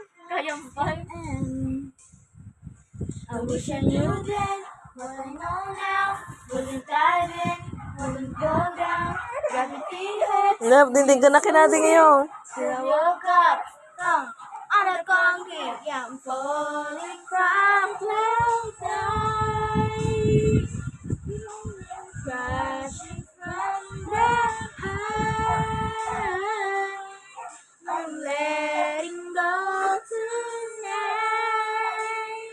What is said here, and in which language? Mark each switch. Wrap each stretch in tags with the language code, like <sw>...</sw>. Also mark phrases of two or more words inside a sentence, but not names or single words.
<tl>kayang fight.</tl> <en>I wish I knew then what I know now. Wouldn't dive in, wouldn't go down. Gravity hurts. Love,</en> <tl>dindigan na natin ngayon.</tl> <en>Till I woke up, on a concrete. Yeah, I'm falling from cloud nine. Crashing from the high. I'm letting go tonight.</en>